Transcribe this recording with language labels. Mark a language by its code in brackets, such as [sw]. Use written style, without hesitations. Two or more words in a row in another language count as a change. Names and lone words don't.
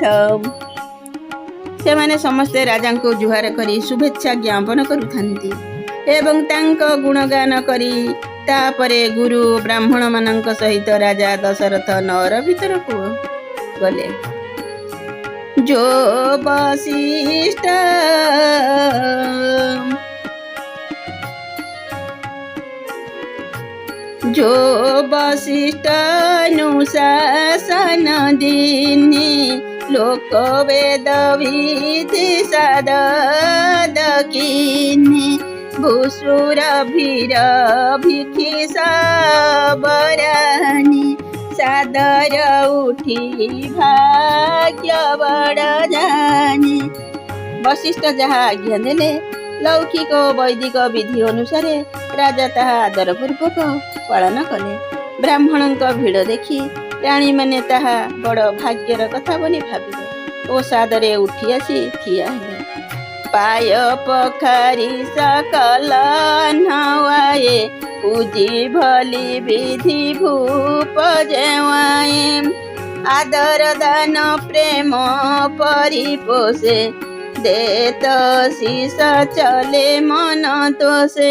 [or] ସେମାନେ ସମସ୍ତେ ରାଜାଙ୍କୁ ଜୁହାର କରି ଶୁଭେଚ୍ଛା ଜ୍ଞାପନ କରୁଥାନ୍ତି ଏବଂ ତାଙ୍କ ଗୁଣଗାନ କରି ତାପରେ ଗୁରୁ ବ୍ରାହ୍ମଣ ମାନଙ୍କ ସହିତ ରାଜା ଦଶରଥ ନଅର ଭିତରକୁ ଗଲେ। [awa] जो बशिष्ठ जो वसिष्ठानुशासन दीनि लोक वेद विधि साधकिनि भूसुर भीर भिखि सबरानि सादर उठी भाग्य बड़ जानी। [or] ବଶିଷ୍ଠ ଜାହାଁ ଆଜ୍ଞା ଦେଲେ ଲୌକିକ ଓ ବୈଦିକ ବିଧି ଅନୁସାରେ ରାଜା ତାହା ଆଦରପୂର୍ବକ ପାଳନ କଲେ। ବ୍ରାହ୍ମଣଙ୍କ ଭିଡ଼ ଦେଖି ରାଣୀମାନେ ତାହା ବଡ଼ ଭାଗ୍ୟର କଥା ବୋଲି ଭାବିଲେ ଓ ସାଦରେ ଉଠି ଆସି ଠିଆ ହେଲେ। [awa] पाय पखारि सकल नवाए पूजि भलि बिधि भूप जेवाए आदर दान प्रेम परिपोषे देत शिष चले मन तोषे।